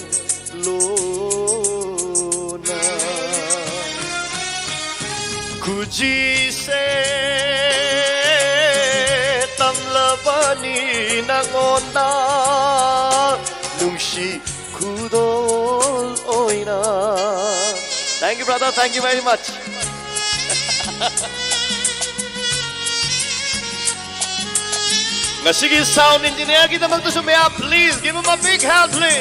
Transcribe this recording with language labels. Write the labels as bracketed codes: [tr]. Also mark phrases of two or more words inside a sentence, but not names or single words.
[mni] lona kuji se tamlabani nangonda nungshi kudol oina. [en] Thank you, brother. Thank you very much. [mni] Ngasigi [en] sound engineer [mni] kita magtusumaya, [en] please give him a big hand, please.